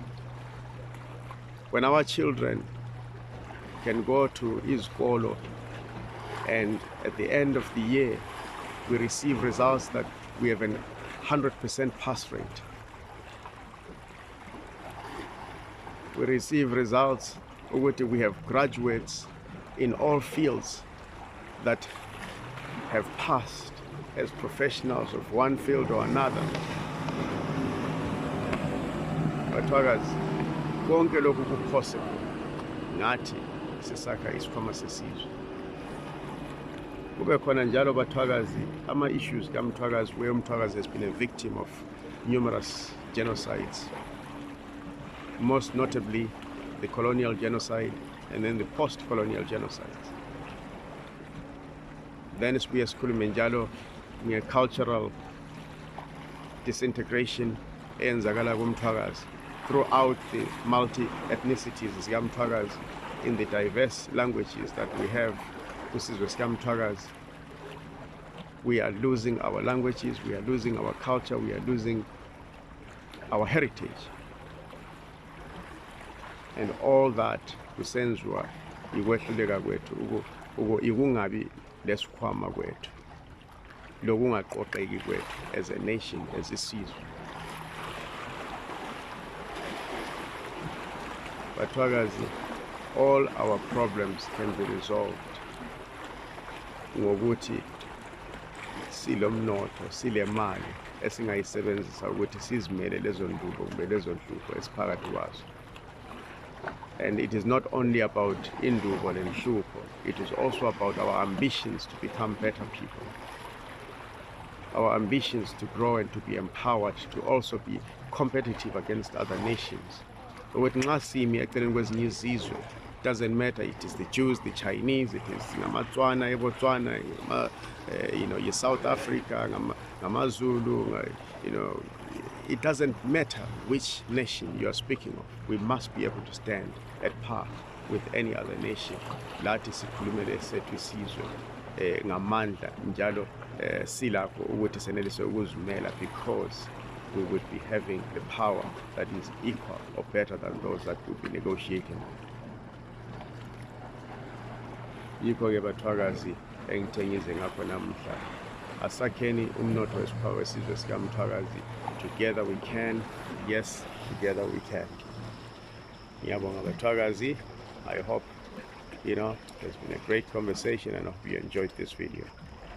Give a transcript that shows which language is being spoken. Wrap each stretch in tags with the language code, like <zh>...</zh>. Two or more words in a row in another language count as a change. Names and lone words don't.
<en>When our children can go to Isikhwama and at the end of the year we receive results that we have a 100% pass rate. We receive results where we have graduates in all fields that have passed as professionals of one field or another.</en> <nd>Mthwakazi, konke lokhu ku-possible ngathi sisakha Isikhwama Sesizwe. Kube khona njalo</nd> <en>Mthwakazi ama-issues kaMthwakazi where Mthwakazi has been a victim of numerous genocides, most notably the colonial genocide and then the post-colonial genocides. Then</en> <nd>sibuye sikhulume njalo</nd> <en>nge-cultural disintegration eyenzakala kuMthwakazi throughout the multi-ethnicities zikaMthwakazi in the diverse languages that we have</en> <nd>kusizwe sikaMthwakazi.</nd> <en>We are losing our languages, we are losing our culture, we are losing our heritage. And all that</en> <nd>kusenziwa ikwehluleka kwethu ikungabi lesikhwama kwethu lokungaqoqeki kwethu</nd> <en>as a nation,</en> <nd>as isizwe. Mthwakazi,</nd> <en>all our problems can be resolved</en> <nd>ngokuthi silomnotho, sile mali esingayisebenzisa ukuthi sizimele lezo ndubo kumbe lezo nhlupho esiphakathi kwazo.</nd> <en>And it is not only about indubo and nhlupho, it is also about our ambitions to become better people, our ambitions to grow and to be empowered, to also be competitive against other nations.</en> <nd>Ukuthi nxa simi eceleni kwezinye izizwe,</nd> <en>doesn't matter, it is the Jews, the Chinese, it is ngamaTswana, eBotswana, South Africa, ngamaZulu, it doesn't matter which nation you are speaking of. We must be able to stand at par with any other nation.</en> <nd>Lathi sikhulumele sethu isizwe ngamandla njalo silapho ukuthi senelise ukuzimela,</nd> <en>because we would be having the power that is equal or better than those that would be negotiating.</en> <nd>Yikho-ke Mthwakazi engithengize ngakho namuhla, asakheni umnotho wesizwe sikaMthwakazi.</nd> <en>Together we can, yes, together we can.</en> <nd>Ngiyabonga Mthwakazi.</nd> <en>I hope You know, it's been a great conversation, and I hope you enjoyed this video.</en>